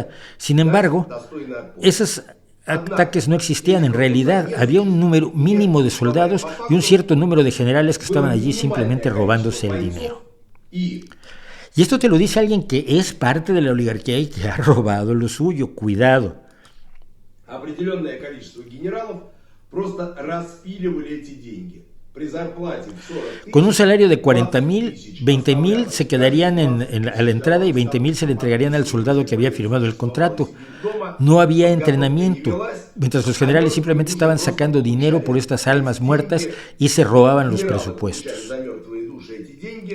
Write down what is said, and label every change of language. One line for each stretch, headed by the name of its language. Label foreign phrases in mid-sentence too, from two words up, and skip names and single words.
Spanish: Sin embargo, esos ataques no existían en realidad. Había un número mínimo de soldados y un cierto número de generales que estaban allí simplemente robándose el dinero. Y esto te lo dice alguien que es parte de la oligarquía y que ha robado lo suyo. Cuidado.
Russian: Определенное количество генералов просто распиливали эти деньги.
Spanish: Con un salario de 40,000, 20,000 se quedarían a la entrada y 20,000 se le entregarían al soldado que había firmado el contrato. No había entrenamiento, mientras los generales simplemente estaban sacando dinero por estas almas muertas y se robaban los presupuestos.